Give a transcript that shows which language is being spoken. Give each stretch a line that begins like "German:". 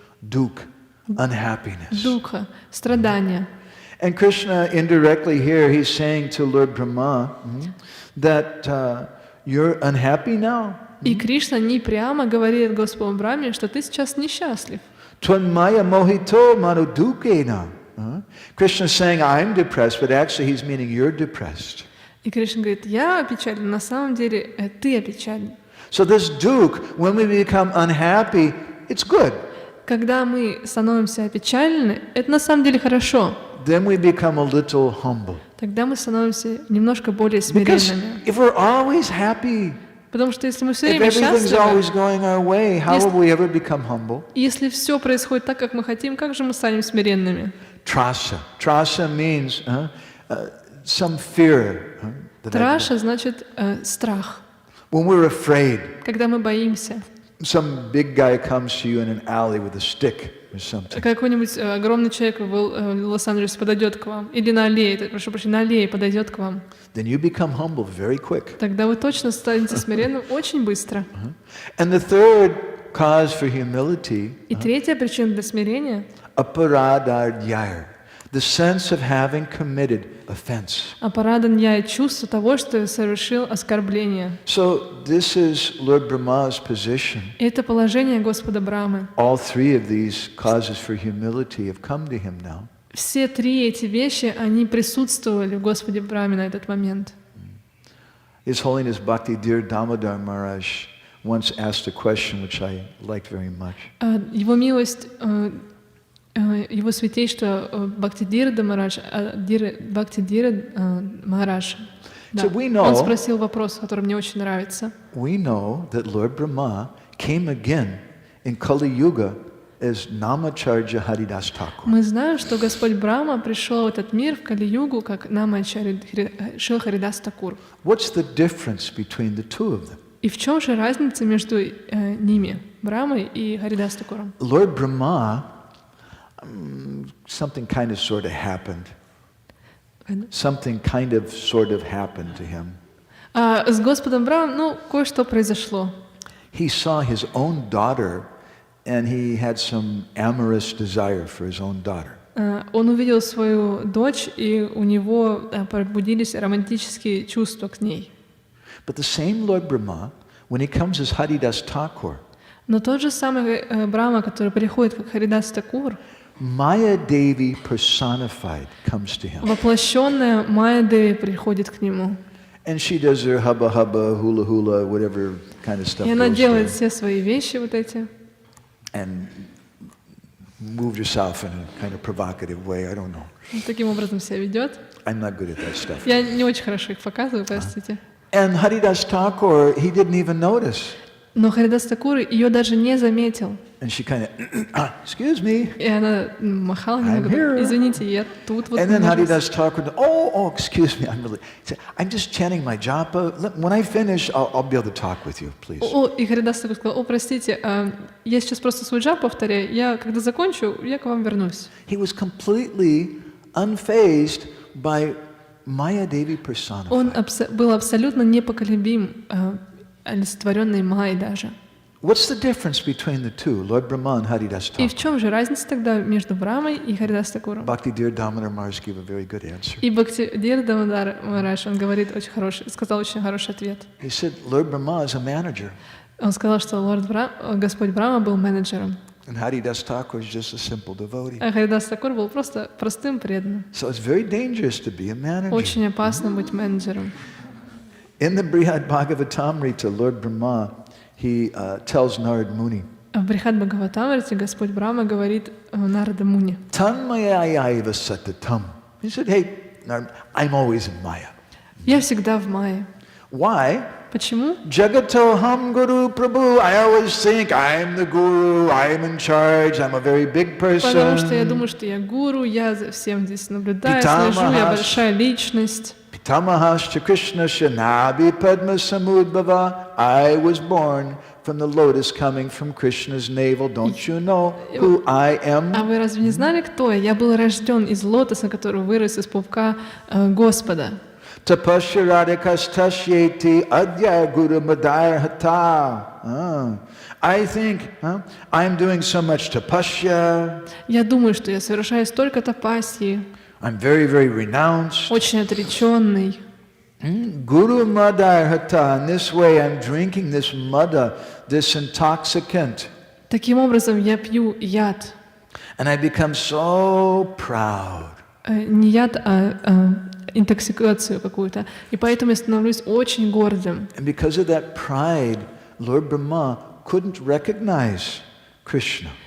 English: Dukkha, unhappiness.
Russian: Духа, страдания.
English: And Krishna indirectly here, he's saying to Lord Brahma that you're unhappy now.
Russian: И Кришна не прямо говорит Господу Брахме, что ты сейчас несчастлив.
Sanskrit: Tvanmaya mohito manudukena.
English: Krishna is saying, I'm depressed, but actually he's meaning you're depressed.
Russian: И Кришна говорит: я опечален, на самом деле ты опечален.
English: So this dukkha, when we become unhappy, it's good.
Russian: Когда мы становимся опечалены, это на самом деле хорошо.
English: Then we become a little humble.
Russian: Тогда мы становимся немножко более
English: Because
Russian: смиренными.
English: if we're always happy,
Russian: Потому что если мы все
English: if
Russian: время
English: everything's
Russian: счастливы,
English: always going our way, how will we ever become humble?
Russian: если все происходит так, как мы хотим, как же мы станем смиренными?
English: Trasa. Trasa means some fear.
Russian: Траша значит страх.
English: When we're afraid,
Russian: Когда мы боимся.
English: some big guy comes to you in an alley with a stick or something.
Russian: Какой-нибудь огромный человек в Лос-Анджелесе подойдет к вам, или на аллее, прошу прощения, на аллее подойдет к вам.
English: Then you become humble very quick.
Russian: Тогда вы точно станете смиренным очень быстро.
English: And the third cause for humility,
Russian: И третья причина для смирения
Sanskrit: aparadardhyar.
English: the sense of having committed offense.
Russian: А порадан я и чувство того, что я совершил оскорбление.
English: So this is Lord Brahma's position.
Russian: Это положение Господа Брамы.
English: All three of these causes for humility have come to him now.
Russian: Все три эти вещи, они присутствовали в Господе Браме на этот момент.
English: His Holiness Bhakti Dhir Damodar Maharaj once asked a question which I liked very much.
Russian: Его милость, его святейшество Бхактидир Марадж, Бхактидир Махарадж, да, он спросил вопрос, который мне очень нравится.
English: We know that Lord Brahma came again in Kali Yuga as Namacharya Haridas Thakur.
Russian: Мы знаем, что Господь Брахма пришел в этот мир в Кали-югу как Намачарья Харидас Такур.
English: What's the difference between the two of them?
Russian: И в чем же разница между ними, Брамой и Харидас Такуром?
English: Lord Brahma, something kind of sort of happened. Something kind of sort of happened to him.
Russian: С Господом Брамом, кое-что произошло.
English: He saw his own daughter, and he had some amorous desire for his own daughter.
Russian: Он увидел свою дочь, и у него пробудились романтические чувства к ней.
English: But the same Lord Brahma, when he comes as Haridas Thakur,
Russian: но тот же самый Брахма, который приходит как Харидас Такур,
English: Maya Devi personified comes to him.
Russian: Воплощенная Майя Деви приходит к нему.
English: And she does her hubba hubba, hula hula, whatever kind of stuff.
Russian: И она делает все свои вещи вот эти.
English: And moved herself in a kind of provocative way. I don't know.
Russian: Таким образом себя ведет.
English: I'm not good at that stuff.
Russian: Я не очень хорошо их показываю, простите.
English: And Haridas Thakur, he didn't even notice.
Russian: Но Харидас Такур ее даже не заметил.
English: And she kind of, excuse me.
Russian: И она махала немного. Извините, я тут вот.
English: And then Haridas Thakur, oh, excuse me, I'm just chanting my japa. When I finish, I'll be able to talk with you, please.
Russian: И Харидас Такур сказал: простите, я сейчас просто свой джап повторяю. Я когда закончу, я к вам вернусь.
English: He was completely unfazed by Maya Devi personified.
Russian: Он был абсолютно непоколебим, олицетворенной Майей даже.
English: What's the difference between the two, Lord Brahma and Haridas Thakur?
Russian: И в чем же разница тогда между Брамой и Харидас Такуром?
English: Bhakti Dhir Damodar Maharaj gave a very good answer.
Russian: И Бхактидир Дамодар Марадж, он говорит очень хороший, сказал очень хороший ответ.
English: He said, Lord Brahma is a manager.
Russian: Он сказал, что Господь Брахма был менеджером.
English: And Haridas Thakur is just a simple devotee.
Russian: А Харидас Такур был просто простым преданным.
English: So it's very dangerous to be a manager.
Russian: Очень опасно быть менеджером.
English: In the Brihad Bhagavatamrita, Lord Brahma, he tells Narad Muni.
Russian: В Брихад Бхагаватамрите Господь Брахма говорит Нарада Муни.
Sanskrit: Tanmayayaiva satatam.
English: He said, hey, Narad, I'm always in Maya.
Russian: Я всегда в Майе.
English: Why?
Russian: Почему?
Sanskrit: Jagato ham guru prabhu.
English: I always think I'm the guru, I'm in charge, I'm a very big person.
Russian: Потому что я думаю, что я гуру, я за всем здесь наблюдаю, слежу, я большая личность.
Sanskrit: Pitamahascha Krishna Shanabi Padma Samudbhava.
English: I was born from the lotus coming from Krishna's navel. Don't you know who I am?
Russian: А вы разве не знали, кто я? Я был рожден из лотоса, который вырос из пупка Господа.
Sanskrit: Tapasya radhikastasyeti adya guru madhaya hata.
English: I think I'm doing so much tapasya.
Russian: Я думаю, что я совершаю столько тапасьи.
English: I'm very, very renounced.
Russian: Очень отреченный.
Sanskrit: Guru madhaya hata.
English: In this way I'm drinking this madha, this intoxicant.
Russian: Таким образом я пью яд.
English: And I become so proud.
Russian: Не яд, а интоксикацию какую-то. И поэтому я становлюсь очень гордым.
English: And because of that pride, Lord Brahma couldn't recognize Krishna.